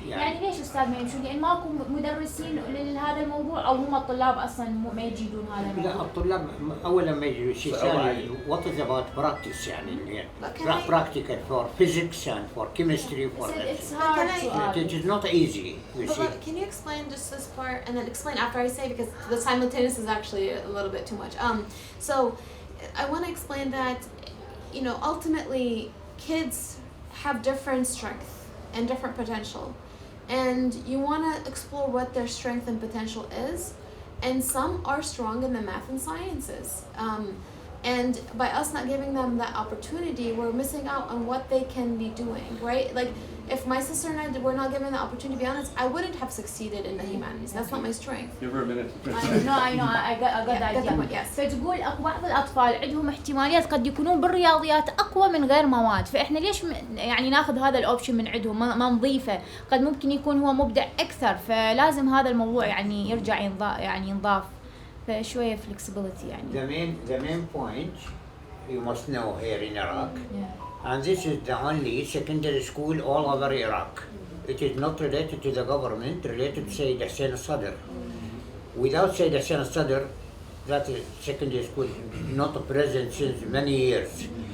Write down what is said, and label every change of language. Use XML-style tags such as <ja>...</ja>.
<ar>يعني ليش أستاذ ما يمشون؟ لأن ماكو مدرسين لهذا الموضوع أو هم الطلاب أصلاً ما يجيدون هذا الموضوع؟ لا الطلاب أولاً ما يجوا شيء ثاني</ar> <en>what is about practice يعني practical for physics and for chemistry for It's hard it is not easy you see. Can you explain just this part and then explain after I say because the simultaneous is actually a little bit too much. So I want to explain that you know ultimately kids have different strength and different potential and you want to explore what their strength and potential is and some are strong in the math and sciences and by us not giving them that opportunity we're missing out on what they can be doing, right? Like if my sister and I were not given the opportunity to be honest I wouldn't have succeeded in the humanities. That's not my strength. Give her a minute. I know I got that point. Yes.</en> <ar>فتقول اكو بعض الاطفال عندهم احتماليات قد يكونون بالرياضيات اقوى من غير مواد فاحنا ليش يعني ناخذ هذا الاوبشن من عندهم ما نضيفه قد ممكن يكون هو مبدع اكثر فلازم هذا الموضوع يعني يرجع ينضاف فشويه flexibility يعني.</ar> <en>The main point you must know here in Iraq and this is the only secondary school all over Iraq. It is not related to the government, related to Sayyid Hussein al-Sadr. Without Sayyid Hussein al-Sadr, that secondary school not present since many years.</en>